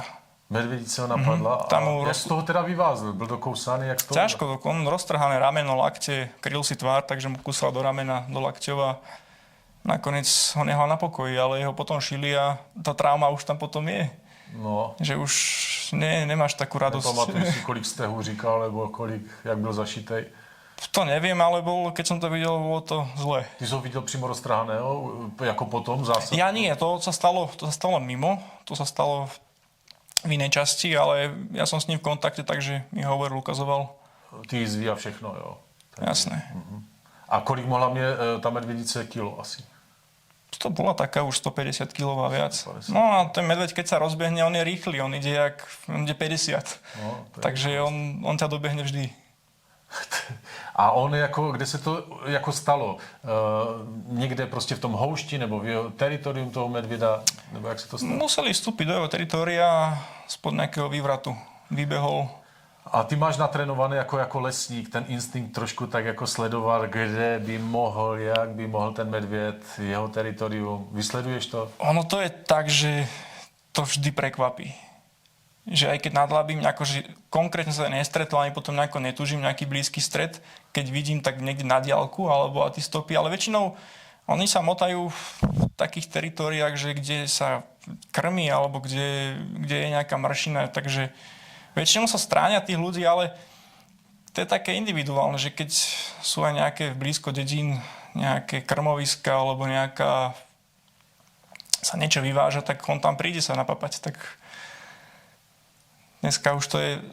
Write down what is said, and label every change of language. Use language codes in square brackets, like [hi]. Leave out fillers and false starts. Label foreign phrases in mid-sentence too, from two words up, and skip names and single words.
[cs] Medvedice ho napadla? Jak z toho teda vyvázl? Byl dokousaný? Jak z toho? [sk] Ťažko, on roztrhané rameno, lakte, kryl si tvár, takže mu kúsal do ramena, do lakťov a nakoniec ho nehal na pokoji, ale jeho potom šili a tá trauma už tam potom je. No. Že už nemáš takú radosť. [cs] Nepamatuju si, kolik stehů říkal, nebo jak byl zašitej? [sk] To neviem, ale keď som to videl, bolo to zle. [cs] Ty si ho videl přímo roztrhaného, jako potom zásad? [sk] Ja nie, to sa stalo mimo, to sa stalo v inej časti, ale ja som s ním v kontakte, takže mi hovoril, ukazoval. [cs] Ty jízvy a všechno, jo. [sk] Jasné. [cs] A kolik mohla mě ta medvědice kilo asi? [sk] To bola taká už 150 kg a viac. No a ten medveď, keď sa rozbehne, on je rýchly, on ide 50. No, takže on ťa dobehne vždy. [cs] A on kde se to stalo? Někde prostě v tom houšti nebo v jeho teritorium toho medvěda? Nebo jak se to stalo? [sk] Museli vstúpiť do jeho teritoria spod nejakého vývratu. Vybehol. [cs] A ty máš natrénovaný jako lesník ten instinkt trošku tak jako sledovat, kde by mohl, jak by mohl ten medvěd, jeho teritorium. Vysleduješ to? [sk] Ono to je tak, že to vždy prekvapí. Že aj keď nadlabím, akože konkrétne sa nestretol, ani potom nejako netúžim nejaký blízky stret, keď vidím tak niekde na diaľku alebo a tí stopy, ale väčšinou oni sa motajú v takých teritoriách, že kde sa krmí alebo kde je nejaká mršina, takže väčšinou sa stráňa tých ľudí, ale to je také individuálne, že keď sú aj nejaké blízko dedín, nejaké krmoviska alebo nejaká sa niečo vyváža, tak on tam príde sa napapať, tak dneska už to je...